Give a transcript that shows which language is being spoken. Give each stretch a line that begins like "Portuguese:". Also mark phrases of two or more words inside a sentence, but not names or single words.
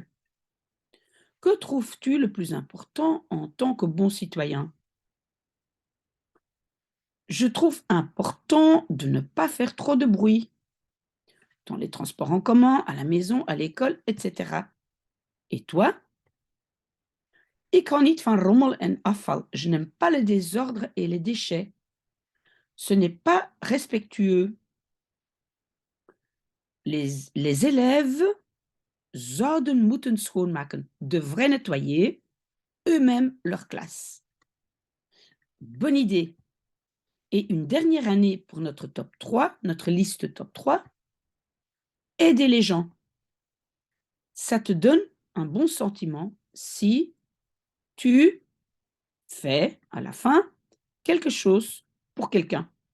French: Que trouves-tu le plus important en tant que bon citoyen? Je trouve important de ne pas faire trop de bruit dans les transports en commun, à la maison, à l'école, etc. Et toi?
Dutch: Ik hou niet van rommel en afval.
French: Je n'aime pas le désordre et les déchets. Ce n'est pas respectueux. Les élèves
Dutch: zouden moeten schoonmaken,
French: devraient nettoyer eux-mêmes leur classe. Bonne idée. Et une dernière année pour notre top 3, notre liste top 3, aider les gens. Ça te donne un bon sentiment si tu fais à la fin quelque chose pour quelqu'un.